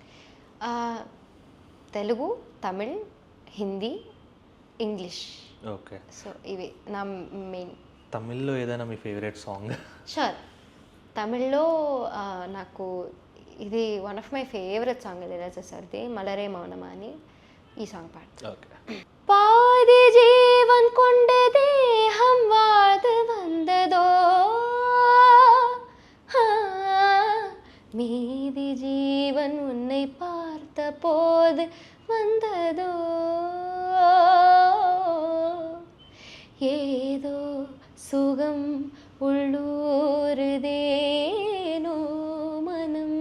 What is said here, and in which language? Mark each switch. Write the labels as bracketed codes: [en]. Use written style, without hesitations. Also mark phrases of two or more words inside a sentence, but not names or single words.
[te] తెలుగు, తమిళ్, హిందీ, ఇంగ్లీష్. ఓకే. సో ఇవి నా మెయిన్. తమిళ్లో ఏదైనా మీ [en] favorite song? [te] షూర్. తమిళ్లో నాకు ఇది [en] one of my favorite song [te] ఇళయరాజా సార్ది, மலரே மௌனமா అని ఈ సాంగ్ పాడతాను. ఓకే. [ta] பாதி ஜீவன் கொண்ட தேகம் வாழ்ந்து வந்ததோ, மீதி ஜீவன் உன்னை பார்த்த போது வந்ததோ, ஏதோ சுகம் உள்ளூருதேனோ மனம்